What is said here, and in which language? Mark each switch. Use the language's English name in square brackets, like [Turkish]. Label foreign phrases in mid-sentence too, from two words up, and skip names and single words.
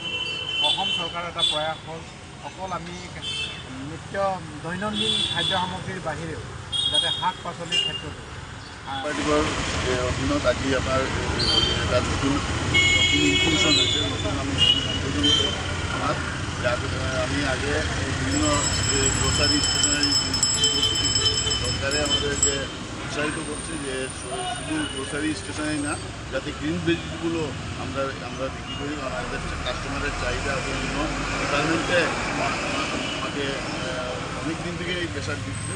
[Assamese] অসম চৰকাৰৰ এটা প্ৰয়াস হ'ল অকল আমি নিত্য দৈনন্দিন খাদ্য সামগ্ৰীৰ বাহিৰেও যাতে শাক পাচলিৰ ক্ষেত্ৰতো কোঅপাৰেটিভৰ অধীনত আজি আমাৰ এটা নতুন ইনক্লুশন হৈছে, [Bangla] নতুন আমি আমি আগে বিভিন্ন [English] grocery stationery [Bangla] সরকারে আমাদেরকে উৎসাহিত করছে যে শুধু [English] grocery stationery [Bangla] না, যাতে [English] green vegetable [Bangla] আমরা বিক্রি করি, কারণ আমাদের কাস্টমারের চাহিদা বিভিন্ন ডিপার্টমেন্টে আমাকে অনেক দিন থেকে এই প্রেশার দিচ্ছে।